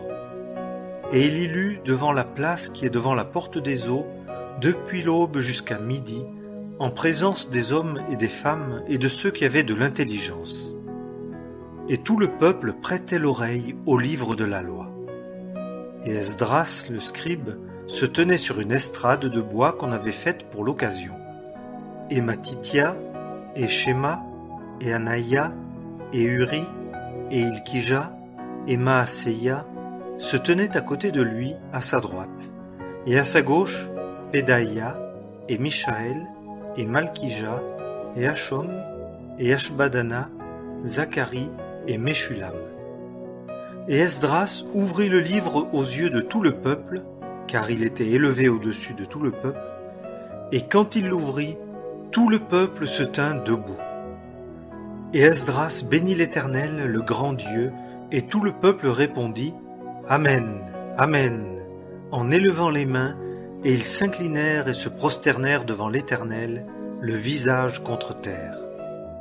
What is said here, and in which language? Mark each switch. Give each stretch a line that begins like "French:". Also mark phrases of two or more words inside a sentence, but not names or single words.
French: Et il y lut devant la place qui est devant la porte des eaux, depuis l'aube jusqu'à midi, en présence des hommes et des femmes et de ceux qui avaient de l'intelligence. Et tout le peuple prêtait l'oreille au livre de la loi. Et Esdras, le scribe, se tenait sur une estrade de bois qu'on avait faite pour l'occasion. Et Matithia, et Shema, et Anaïa, et Uri, et Ilkija, et Maaseia se tenaient à côté de lui, à sa droite, et à sa gauche, Pédaïa, et Mishaël, et Malkija, et Hachom, et Ashbadana, Zacharie, et Meshulam. Et Esdras ouvrit le livre aux yeux de tout le peuple, car il était élevé au-dessus de tout le peuple, et quand il l'ouvrit, tout le peuple se tint debout. Et Esdras bénit l'Éternel, le grand Dieu, et tout le peuple répondit « Amen, Amen » en élevant les mains, et ils s'inclinèrent et se prosternèrent devant l'Éternel, le visage contre terre.